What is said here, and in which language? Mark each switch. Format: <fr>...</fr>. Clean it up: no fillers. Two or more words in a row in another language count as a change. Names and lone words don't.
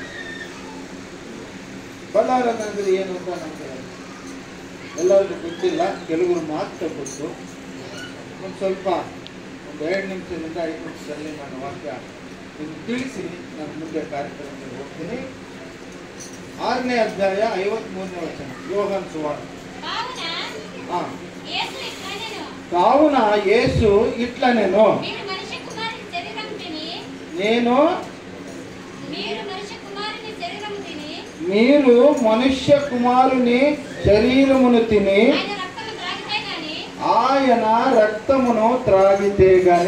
<kn>ಬಲ್ಲಾರಾಧನೆ ಅಂದರೆ ಏನು ಅಂತ ನಮಗೆ ಎಲ್ಲರಿಗೂ ಗೊತ್ತಿಲ್ಲ, ಕೆಲವರು ಮಾತ್ರ ಗೊತ್ತು. ಒಂದು ಸ್ವಲ್ಪ 2 ನಿಮಿಷದಿಂದ 5 ನಿಮಿಷದಲ್ಲಿ ನಾನು ವಾಕ್ಯ ನಿಮ್ಗೆ ತಿಳಿಸಿ ನಾನು ಮುಂದೆ ಕಾರ್ಯಕ್ರಮಕ್ಕೆ ಹೋಗ್ತೀನಿ. 6ನೇ ಅಧ್ಯಾಯ 53ನೇ ವಚನ, ಯೋಹಾನ ಸುವಾರ್ತೆ.</kn> <te>కావున యేసు ఇట్లనెను, నేను మీరు మనుష్య కుమారుని శరీరమును తిని ఆయన రక్తమును త్రాగితే గాని.</te>